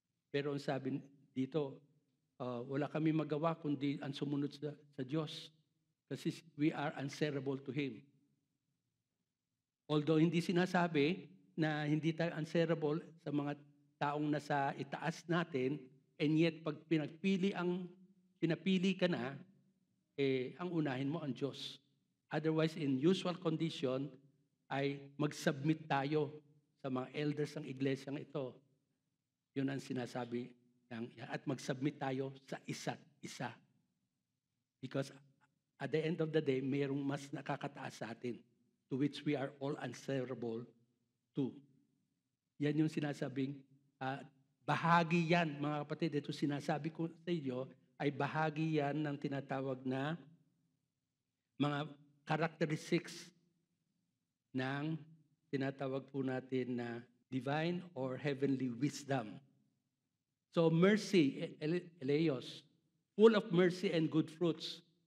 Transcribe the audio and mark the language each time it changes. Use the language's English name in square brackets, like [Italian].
[Filipino] Pero ang sabi dito, wala kami magawa kundi ang sumunod sa Diyos. [English] Kasi we are answerable to Him. [Filipino] Although hindi sinasabi na hindi tayo answerable sa mga taong nasa itaas natin, [English] and yet [Filipino] pag pinapili ka na, ang unahin mo ang Diyos. Otherwise, in usual condition, ay mag-submit tayo sa mga elders ng iglesyang ito. Yun ang sinasabi at mag-submit tayo sa isa't isa. [English] Because at the end of the day, [Filipino] mayroong mas nakakataas sa atin, [English] to which we are all answerable to. [Filipino] Yan yung sinasabing, bahagi yan, mga kapatid, ito sinasabi ko sa inyo, ay bahagi yan ng tinatawag na mga characteristics ng tinatawag po natin na divine or heavenly wisdom. [English] So mercy, eleos, full of mercy and good fruits.